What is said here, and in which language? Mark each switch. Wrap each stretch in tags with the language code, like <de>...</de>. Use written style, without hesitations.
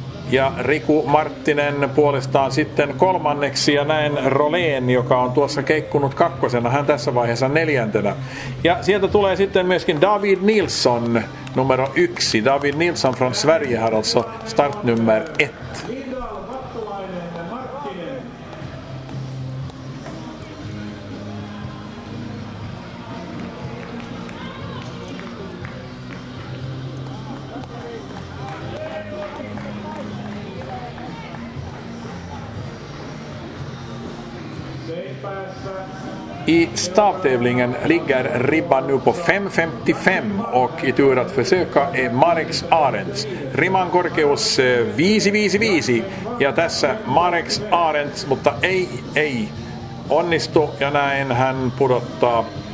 <fi>Ja Riku Marttinen puolestaan sitten kolmanneksi ja näin Rolén, joka on tuossa keikkunut kakkosena, hän tässä vaiheessa 4. Ja sieltä tulee sitten myöskin David Nilsson numero 1.</fi> <sv>David Nilsson från Sverige har alltså startnummer 1. I stavtävlingen ligger ribban nu på 5.55 och i tur att försöka är Mareks Arents.</sv> <fi>Riman korkeus 5.55 ja tässä Mareks Arents, mutta ei onnistu ja näin hän pudottaa.</fi>